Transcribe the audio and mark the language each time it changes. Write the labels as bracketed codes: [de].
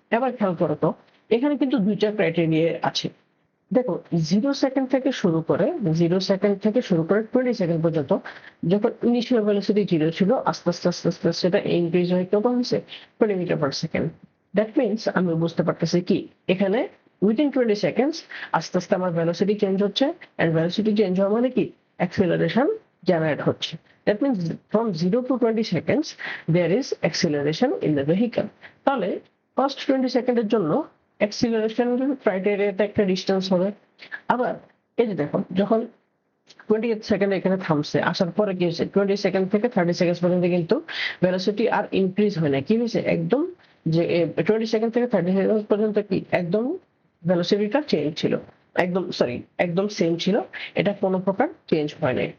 [bn] এবার খেয়াল করো তো, এখানে কিন্তু দুইটা ক্রাইটেরিয়া আছে। দেখো 0 সেকেন্ড থেকে শুরু করে 20 সেকেন্ড পর্যন্ত যখন ইনিশিয়াল ভেলোসিটি 0 ছিল, আস্তে আস্তে আস্তে আস্তে সেটা ইনক্রিজ হয়ে কত হয়েছে, 20 metre per second. [en] that means [bn] আমি বুঝতে পারতেছি কি এখানে উইদিন 20 সেকেন্ডস আস্তে আস্তে আমার ভেলোসিটি চেঞ্জ হচ্ছে, এন্ড ভেলোসিটি চেঞ্জ হওয়া মানে কি অ্যাক্সিলারেশন জেনারেট হচ্ছে। [en] That means from 0 to 20 seconds there is acceleration in the vehicle। [bn] তাহলে ফার্স্ট 20 সেকেন্ডের জন্য অ্যাক্সিলারেশন ক্রাইটেরিয়াতে একটা ডিস্টেন্স হবে। আবার এই যে দেখো যখন 20 সেকেন্ড এখানে থামছে, আসার পরে কি হয়েছে, 20 সেকেন্ড থেকে 30 সেকেন্ড পর্যন্ত কিন্তু ভেলোসিটি আর ইনক্রিজ হয় না, কি হয়েছে একদম যে 20 সেকেন্ড থেকে 30 সেকেন্ড পর্যন্ত কি একদম ভেলোসিটিটা চেঞ্জ ছিল, একদম সরি একদম সেম ছিল, এটা কোনো প্রকার চেঞ্জ হয় নাই।